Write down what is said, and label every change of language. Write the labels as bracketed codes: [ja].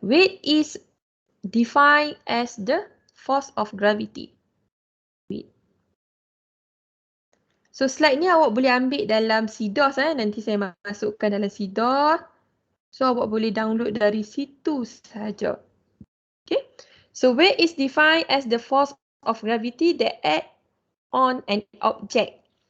[en] Weight is defined as the force of gravity. Weight. [ms] So slide ni awak boleh ambil dalam CDOS nanti saya masukkan dalam CDOS. So awak boleh download dari situ saja. Okay. [en] So weight is defined as the force of gravity that act on an object.